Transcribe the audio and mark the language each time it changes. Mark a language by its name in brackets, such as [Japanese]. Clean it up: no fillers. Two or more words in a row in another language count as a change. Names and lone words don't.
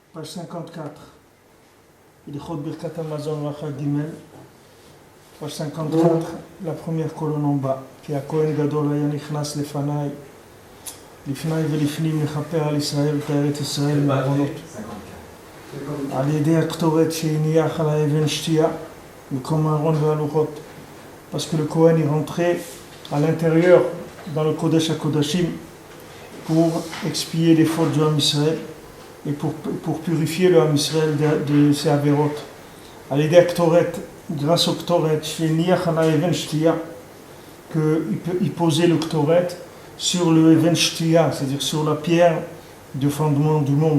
[French] Page 54. [Hebrew] הלכות ברכת המזון רע ג. [French] Page 54, la première colonne en bas. [Hebrew] כי הכהן גדול היה נכנס לפניי, לפני ולפנים לכפר על ישראל ותאר את ישראל מעוונות. על ידי הקטורת שהניח על האבן שתייה, מקום הארון והלוחות. [French] Parce que le Kohen est rentré à l'intérieur, dans le [Hebrew] קודש הקודשים, [French] pour expier les fautes du [Hebrew] עם ישראל [French] et pour purifier le [Hebrew] עם ישראל [French] de ses avérotes. À l'aider à Ktoret, grâce au Ktoret, qu'il posait le Ktoret sur le [Hebrew] אבן שתייה, [French] c'est-à-dire sur la pierre de fondement du monde.